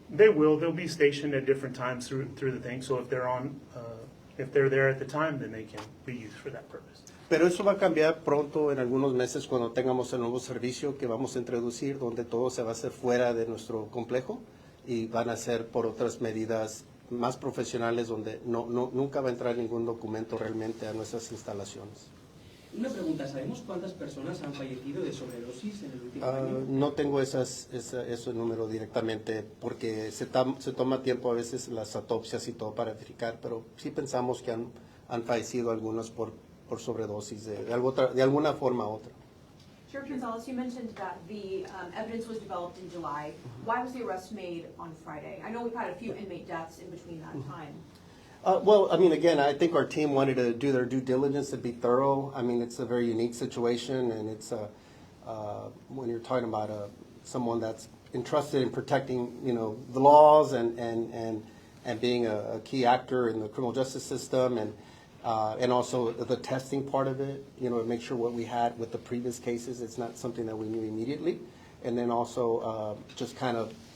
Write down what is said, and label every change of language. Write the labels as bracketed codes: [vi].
[en] They'll be stationed at different times through the thing. So if they're there at the time, then they can be used for that purpose. [es] Pero eso va a cambiar pronto en algunos meses cuando tengamos el nuevo servicio que vamos a introducir, donde todo se va a hacer fuera de nuestro complejo y van a ser por otras medidas más profesionales donde nunca va a entrar ningún documento realmente a nuestras instalaciones. Una pregunta, ¿sabemos cuántas personas han fallecido de sobredosis en el último año? No tengo ese número directamente porque se toma tiempo a veces las autopsias y todo para verificar, pero sí pensamos que han fallecido algunos por sobredosis de alguna forma u otra. [en] Sheriff Gonzalez, you mentioned that the evidence was developed in July. Why was the arrest made on Friday? I know we've had a few inmate deaths in between that time. Well, I mean, again, I think our team wanted to do their due diligence and be thorough. I mean, it's a very unique situation, and it's when you're talking about someone that's entrusted in protecting, the laws and being a key actor in the criminal justice system, and also the testing part of it, make sure what we had with the previous cases, it's not something that we knew immediately, and then also just kind of